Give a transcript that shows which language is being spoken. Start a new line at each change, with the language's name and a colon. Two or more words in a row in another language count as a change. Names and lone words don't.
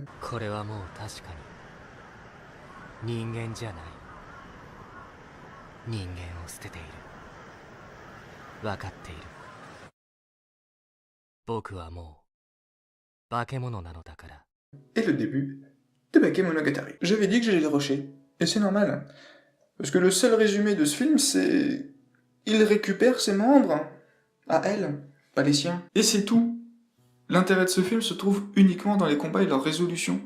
Japanese: これはもう確かに人間じゃない人間を捨てている分かっている僕はもう化け物なのだから
French: Et le début de Bakemonogatari. J'avais dit que j'allais le rusher, et c'est normal. Hein. Parce que le seul résumé de ce film, c'est... Il récupère ses membres à elle, pas les siens. Et c'est tout. L'intérêt de ce film se trouve uniquement dans les combats et leur résolution.